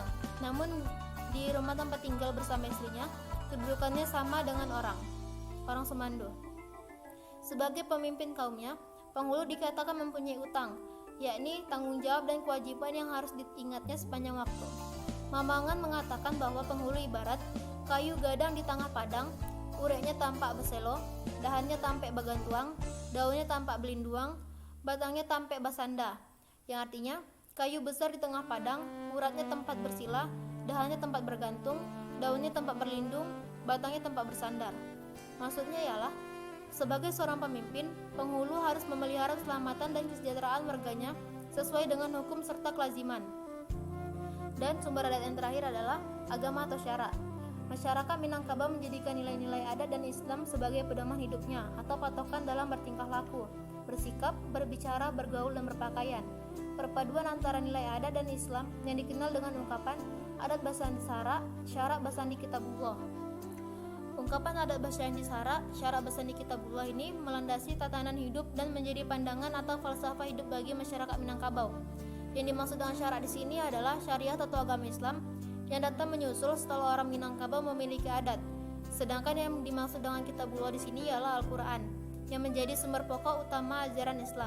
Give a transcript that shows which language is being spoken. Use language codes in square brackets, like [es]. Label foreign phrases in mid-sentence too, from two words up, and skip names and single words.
[id] Namun, di rumah tempat tinggal bersama istrinya, kedudukannya sama dengan orang semando. Sebagai pemimpin kaumnya, penghulu dikatakan mempunyai utang, yakni tanggung jawab dan kewajiban yang harus diingatnya sepanjang waktu. Mamangan mengatakan bahwa penghulu ibarat [min] kayu gadang di tengah padang, ureknya tampak beselo, dahannya tampak bagantuang, daunnya tampak belinduang, batangnya tampak basanda. [id] Yang artinya, kayu besar di tengah padang, uratnya tempat bersila, dahannya tempat bergantung, daunnya tempat berlindung, batangnya tempat bersandar. Maksudnya ialah, sebagai seorang pemimpin, penghulu harus memelihara keselamatan dan kesejahteraan warganya sesuai dengan hukum serta kelaziman. Dan sumber adat yang terakhir adalah agama atau syarak. Masyarakat Minangkabau menjadikan nilai-nilai adat dan Islam sebagai pedoman hidupnya atau patokan dalam bertingkah laku, bersikap, berbicara, bergaul, dan berpakaian. Perpaduan antara nilai adat dan Islam yang dikenal dengan ungkapan [min] adat Basandi Sara, syarak Basandi Kitabullah. [id] Ungkapan [min] adat Basandi Sara, syarak Basandi Kitabullah [id] ini melandasi tatanan hidup dan menjadi pandangan atau falsafah hidup bagi masyarakat Minangkabau. Yang dimaksud dengan syarak di sini adalah syariat atau agama Islam yang datang menyusul setelah orang Minangkabau memiliki adat. Sedangkan yang dimaksud dengan Kitabullah di sini ialah Al-Qur'an, yang menjadi sumber pokok utama ajaran Islam.